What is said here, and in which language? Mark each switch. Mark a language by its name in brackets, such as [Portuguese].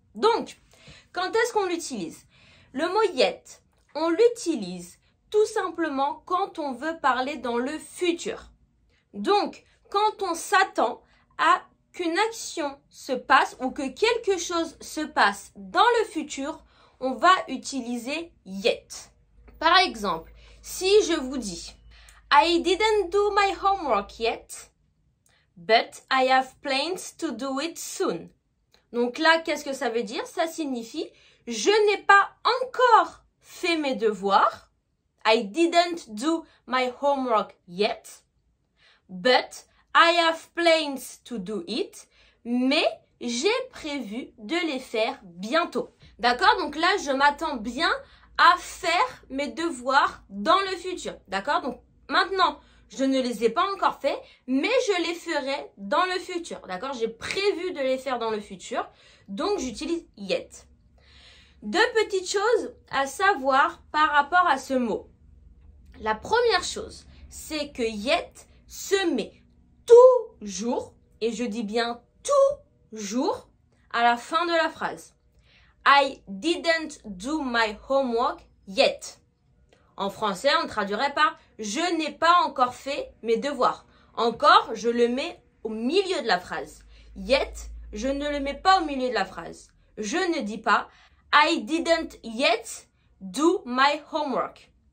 [French] Donc, quand est-ce qu'on l'utilise? Le mot yet, on l'utilise tout simplement quand on veut parler dans le futur. Donc, quand on s'attend à qu'une action se passe ou que quelque chose se passe dans le futur, on va utiliser yet. Par exemple, si je vous dis [English] I didn't do my homework yet, but I have plans to do it soon. [French] Donc là, qu'est-ce que ça veut dire? Ça signifie je n'ai pas encore fait mes devoirs. [English] I didn't do my homework yet, but I have plans to do it, [French] mais j'ai prévu de les faire bientôt. D'accord? Donc là, je m'attends bien à faire mes devoirs dans le futur. D'accord? Donc maintenant, je ne les ai pas encore faits, mais je les ferai dans le futur. D'accord? J'ai prévu de les faire dans le futur, donc j'utilise yet. Deux petites choses à savoir par rapport à ce mot. La première chose, c'est que yet se met toujours, et je dis bien toujours, à la fin de la phrase. [English] I didn't do my homework yet. [French] En français, on traduirait par je n'ai pas encore fait mes devoirs. Encore, je le mets au milieu de la phrase. Yet, je ne le mets pas au milieu de la phrase. Je ne dis pas [English] I didn't yet do my homework.